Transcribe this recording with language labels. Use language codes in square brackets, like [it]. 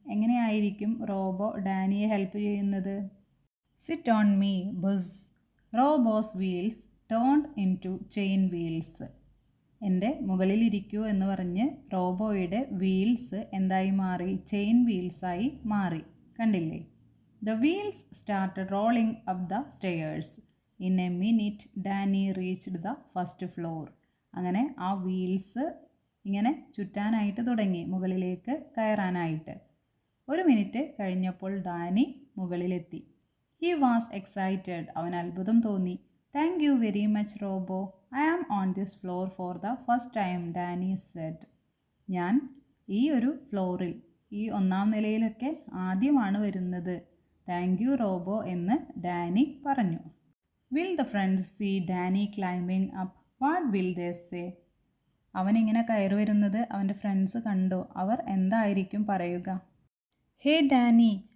[ml] എങ്ങനെയായിരിക്കും robo ഡാനിയെ help ചെയ്യുന്നത്? [en] Sit on me boss. Robo's wheels turned into chain wheels. [ml] എൻ്റെ മുകളിലിരിക്കൂ എന്ന് പറഞ്ഞ് റോബോയുടെ വീൽസ് എന്തായി മാറി? ചെയിൻ വീൽസായി മാറി. കണ്ടില്ലേ? [en] The wheels started rolling up the stairs. In a minute, Danny reached the first floor. [ml] അങ്ങനെ ആ വീൽസ് ഇങ്ങനെ ചുറ്റാനായിട്ട് തുടങ്ങി, മുകളിലേക്ക് കയറാനായിട്ട്. 1 മിനിറ്റ് കഴിഞ്ഞപ്പോൾ ഡാനി മുകളിലെത്തി. [en] He was excited. [ml] അവൻ അത്ഭുതം തോന്നി. [en] Thank you very much, Robo. I am on this floor for the first time, Danny said. [ml] ഞാൻ ഈ ഒരു ഫ്ലോറിൽ, ഈ 1ാം നിലയിലൊക്കെ ആദ്യമാണ് വരുന്നത്. [en] thank you Robo [ml] എന്ന് ഡാനി പറഞ്ഞു. [en] Will the friends see Danny climbing up? What will they say? [ml] അവനിങ്ങനെ കയറി വരുന്നത് അവൻ്റെ ഫ്രണ്ട്സ് കണ്ടോ? അവർ എന്തായിരിക്കും പറയുക? ഹേ ഡാനി,